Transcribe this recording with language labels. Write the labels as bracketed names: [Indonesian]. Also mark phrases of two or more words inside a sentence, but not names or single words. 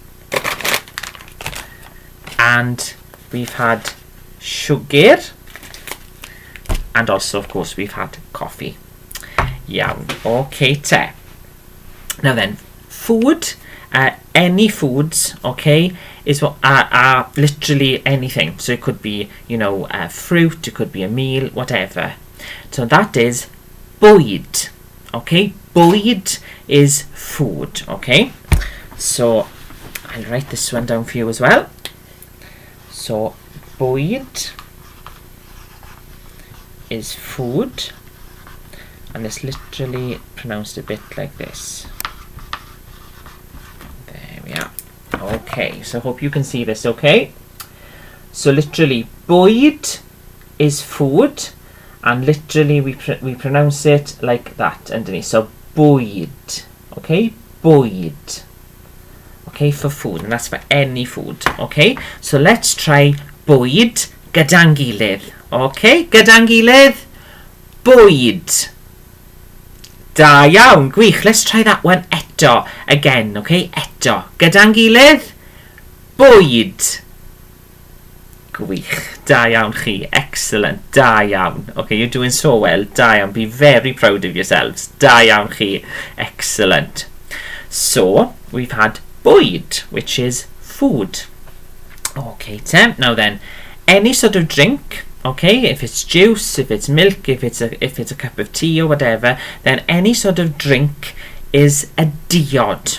[English] And we've had sugar, and also, of course, we've had coffee. [Welsh] Iawn. Okay, te. [English] Now then, food, any foods, okay, is what are literally anything. So it could be, you know, fruit, it could be a meal, whatever. So that is bwyd. Okay, bwyd is food. Okay, so I'll write this one down for you as well. So, bwyd is food, and it's literally pronounced a bit like this. There we are. Okay, so I hope you can see this okay. So literally, bwyd is food, and literally we pronounce it like that underneath. So, [Welsh] bwyd. Okay, bwyd. [English] Okay, for food, and that's for any food. Okay, so let's try [Welsh] bwyd gyda'n gilydd. Okay, gyda'n gilydd, bwyd. Da iawn, gwych. [English] Let's try that one eto. Again, [Welsh] okay, eto. Gyda'n gilydd, bwyd. Gwych. Da iawn chi. Excellent. Da iawn. [English] Okay, you're doing so well. [Welsh] Da iawn. [English] Be very proud of yourselves. [Welsh] Da iawn chi. [English] Excellent. So, we've had bwyd, which is food. Okay, Tim. Now then, any sort of drink, okay, if it's juice, if it's milk, if it's a cup of tea or whatever, then any sort of drink is a diod.